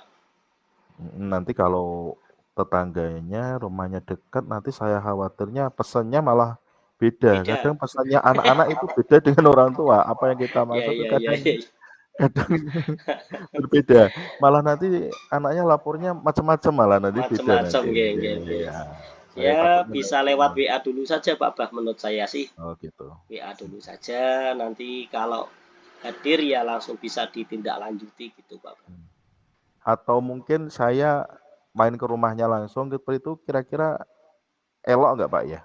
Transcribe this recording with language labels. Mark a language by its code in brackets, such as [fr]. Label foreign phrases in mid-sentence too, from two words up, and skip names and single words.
[id] nanti kalau tetangganya rumahnya dekat, nanti saya khawatirnya pesannya malah beda. Beda. Kadang pesannya anak-anak itu beda dengan orang tua, apa yang kita Ya maksud itu ya ya kadang ya. kadang berbeda. Malah nanti anaknya lapornya macam-macam malah nanti beda Macam-macam nanti. nggih Iya nggih nggih. iya. Saya Ya, takutnya bisa nanti lewat WA dulu saja Pak Bah menurut saya sih. oh gitu. WA dulu saja, nanti kalau hadir ya langsung bisa ditindaklanjuti gitu Pak Bah. Mhm. Atau mungkin saya main ke rumahnya langsung seperti itu kira-kira elok nggak, Pak, ya?